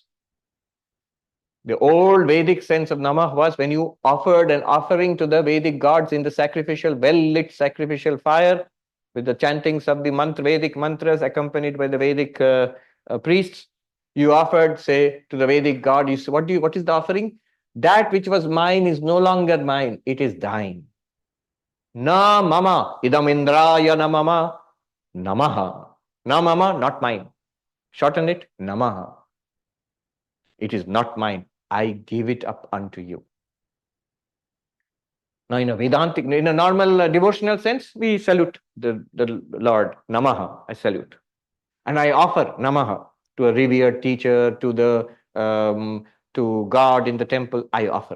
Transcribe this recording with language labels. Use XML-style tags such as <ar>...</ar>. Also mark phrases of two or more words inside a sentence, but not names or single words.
<en>The old Vedic sense of Namah was when you offered an offering to the Vedic gods in the sacrificial, well-lit sacrificial fire with the chantings of the Vedic mantras accompanied by the Vedic priests. You offered, say, to the Vedic god, what is the offering? That which was mine is no longer mine, it is thine.</en> <sa>Na mama, idam indraya na mama, namaha. Na mama,</sa> <en>not mine. Shorten it, namaha. It is not mine. I give it up unto you. Now, in a Vedantic, in a normal devotional sense, we salute the Lord, Namaha, I salute. And I offer Namaha to a revered teacher, to God in the temple, I offer.</en>